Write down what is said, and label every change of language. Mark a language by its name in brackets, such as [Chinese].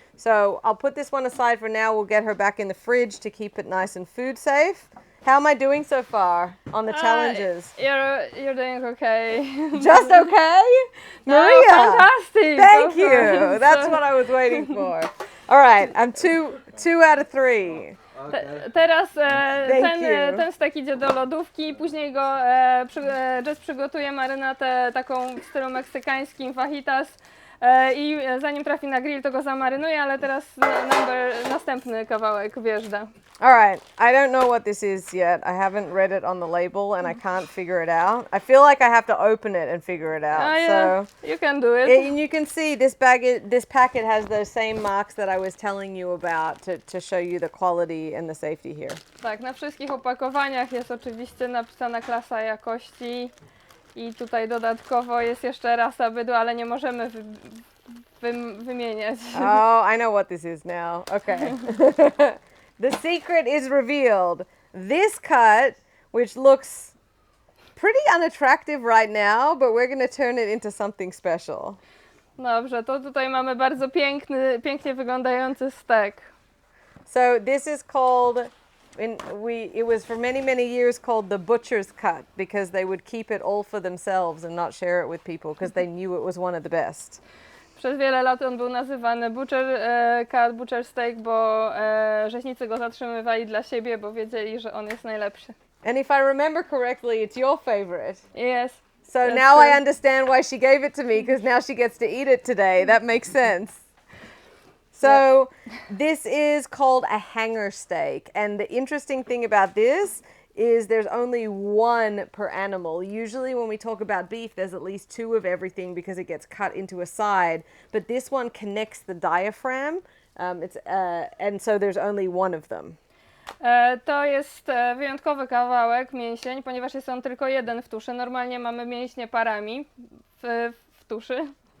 [English] So I'll put this one aside for now. We'll get her back in the fridge to keep it nice and food safe. How am I doing so far on the challenges? You're doing okay. Just okay? Maria! Fantastic! Thank you! That's what I was waiting for. All right, I'm two out of 3. [Polish] Teraz ten stek idzie do lodówki, później go Jess przygotuje marynatę taką w stylu meksykańskim, fajitas i zanim trafi na grill, to go zamarynuje, ale teraz następny kawałek wjeżdża. [English] All right, I don't know what this is yet. I haven't read it on the label and I can't figure it out. I feel like I have to open it and figure it out. Yeah, so you can do it. And you can see this packet has those same marks that I was telling you about to show you the quality and the safety here. [Polish] Tak, na wszystkich opakowaniach jest oczywiście napisana klasa jakości i tutaj dodatkowo jest jeszcze rasa bydła, ale nie możemy wymieniać. [English] Oh, I know what this is now. Okay. The secret is revealed. This cut, which looks pretty unattractive right now, but we're going to turn it into something special. [Polish] Dobrze, to tutaj mamy bardzo pięknie wyglądający stek. [English] So this is called, it was for many years called the butcher's cut, because they would keep it all for themselves and not share it with people because they knew it was one of the best. [Polish] Przez wiele lat on był nazywany butcher steak, bo rzeźnicy go zatrzymywali dla siebie, bo wiedzieli, że on jest najlepszy. [English] And if I remember correctly, it's your favorite. Yes. So now I understand why she gave it to me, because now she gets to eat it today. That makes sense. So this is called a hanger steak, and the interesting thing about this is there's only one per animal. Usually when we talk about beef, there's at least 2 of everything because it gets cut into a side, but this one connects the diaphragm, and so there's only one of them. [Polish] To jest wyjątkowy kawałek, mięsień, ponieważ jest on tylko jeden w tuszy. Normalnie mamy mięśnie parami w tuszy.